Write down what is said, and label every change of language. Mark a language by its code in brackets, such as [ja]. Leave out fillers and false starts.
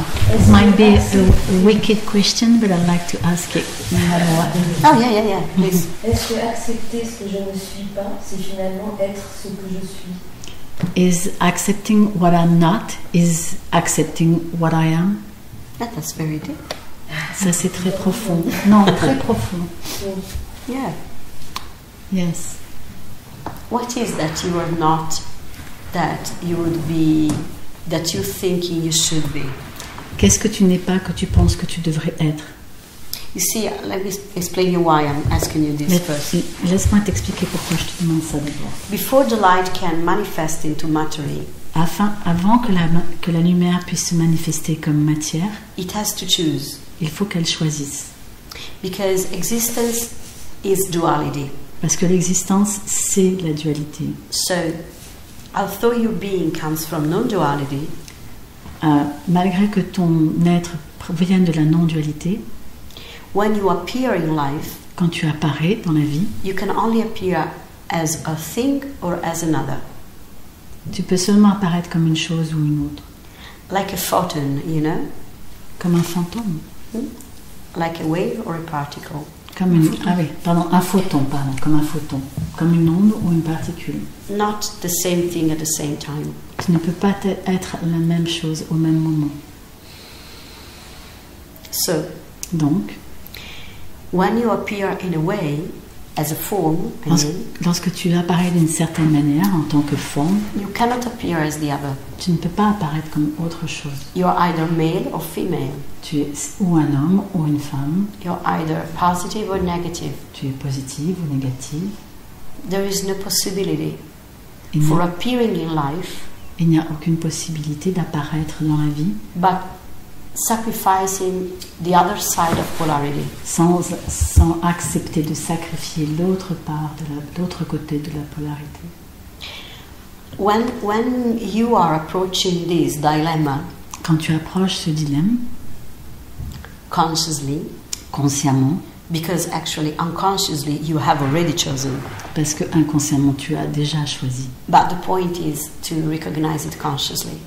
[en] It might be a wicked question, but I'd like to ask it no matter what. Oh, yeah, please. [fr] Est-ce que accepter ce que je ne suis pas, c'est finalement être ce que je suis? [en] Is accepting what I'm not is accepting what I am? That's very deep. [fr] Ça, c'est très profond. Non, très profond. [en] Yeah. Yes. What is that you are not, that you would be, that you thinking you should be? [fr] Qu'est-ce que tu n'es pas que tu penses que tu devrais être? [en] You see, let me explain you why I'm asking you this first. [fr] Laisse-moi t'expliquer pourquoi je te demande ça d'abord. [en] Before the light can manifest into matter, [fr] Avant que la lumière puisse se manifester comme matière, [en] it has to choose. [fr] Il faut qu'elle choisisse. [en] Because existence is duality. [fr] Parce que l'existence, c'est la dualité. [en] So, although your being comes from non-duality, [fr] malgré que ton être vienne de la non-dualité, [en] when you appear in life, [fr] quand tu apparais dans la vie, [en] you can only appear as a thing or as another. [fr] Tu peux seulement apparaître comme une chose ou une autre. [en] Like a photon, you know? [fr] Comme un fantôme. [en] Like a wave or a particle. [fr] Comme un photon, comme un photon. Comme une onde ou une particule. [en] Not the same thing at the same time. [fr] Tu ne peux pas être la même chose au même moment. [en] So, [fr] donc, [en] when you appear in a way, as a form, [fr] lorsque tu apparais d'une certaine manière en tant que forme, [en] you cannot appear as the other. [fr] Tu ne peux pas apparaître comme autre chose. [en] You are either male or female. [fr] Tu es ou un homme ou une femme. [en] You are either positive or negative. [fr] Tu es positive ou négative. [en] There is no possibility for appearing in life. [fr] Il n'y a aucune possibilité d'apparaître dans la vie. [en] But sacrificing the other side of polarity. [fr] Sans accepter de sacrifier l'autre côté de la polarité. [en] When you are approaching this dilemma, [fr] quand tu approches ce dilemme, consciemment, [en] because actually unconsciously you have already chosen. [fr] Parce que inconsciemment tu as déjà choisi. [en] But the point is to recognize it consciously.